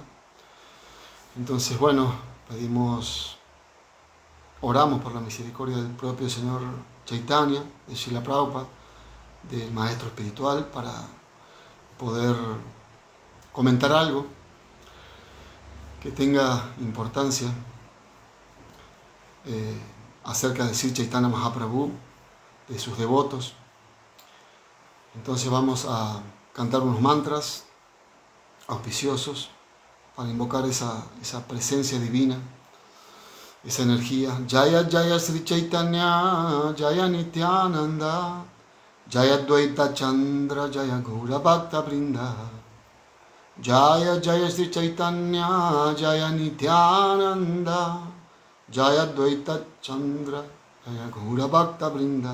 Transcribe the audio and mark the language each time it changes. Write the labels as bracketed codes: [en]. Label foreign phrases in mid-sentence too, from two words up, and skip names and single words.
[es] Entonces, bueno, oramos por la misericordia del propio Señor Chaitanya, de Srila Prabhupada, del Maestro Espiritual, para poder comentar algo que tenga importancia acerca de Sri Chaitanya Mahaprabhu, de sus devotos. Entonces vamos a cantar unos mantras auspiciosos para invocar esa presencia divina, esa energía. [bn] জয় জয় শ্রী চৈতন্য জয় নিত্যানন্দ জয় দ্বৈত চন্দ্র জয় গৌর ভক্ত বৃন্দ. জয় জয় শ্রী চৈতন্য জয় নিত্যানন্দ জয় দ্বৈত চন্দ্র জয় গৌর ভক্ত বৃন্দ.